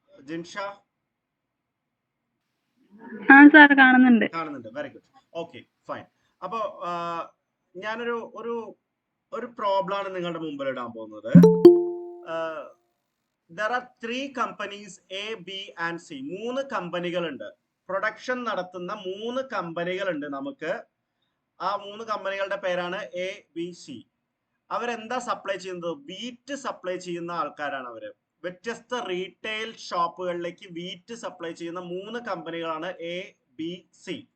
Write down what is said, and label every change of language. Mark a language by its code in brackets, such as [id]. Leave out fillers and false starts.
[ml] ജിൻഷ, കാണുന്നുണ്ട്. [en] Very good. Okay, fine. [ml] അപ്പോ ഞാനൊരു ഒരു പ്രോബ്ലം ആണ് നിങ്ങളുടെ മുമ്പിൽ ഇടാൻ പോകുന്നത്. [en] there are 3 companies A, B and C. [ml] 3 കമ്പനികളുണ്ട്. Production നടത്തുന്ന 3 കമ്പനികളുണ്ട് നമുക്ക്. ആ 3 കമ്പനികളുടെ പേരാണ് A, B, C. അവരെന്താ സപ്ലൈ ചെയ്യുന്നത്? വീറ്റ് സപ്ലൈ ചെയ്യുന്ന ആൾക്കാരാണ് അവര്. വ്യത്യസ്ത റീറ്റെയിൽ ഷോപ്പുകളിലേക്ക് വീറ്റ് സപ്ലൈ ചെയ്യുന്ന 3 കമ്പനികളാണ് A, B, C.